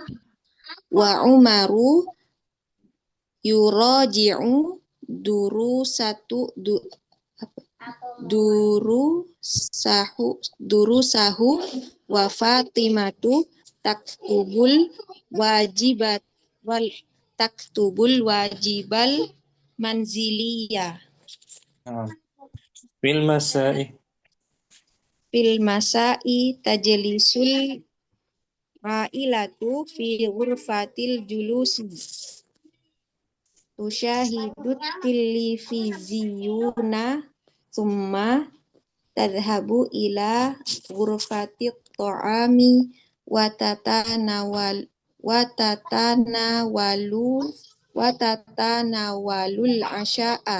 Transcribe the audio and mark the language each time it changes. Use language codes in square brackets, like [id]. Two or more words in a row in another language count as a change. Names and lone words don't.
[ar] وعمر يراجع دروسه وفاطمة وجبت تكتب الواجب المنزلية Nah, في المساء. في المساء تجلس العائلة في غرفة الجلوس تشاهد التلفزيون ثم تذهب إلى غرفة الطعام وتتناول الأشياء.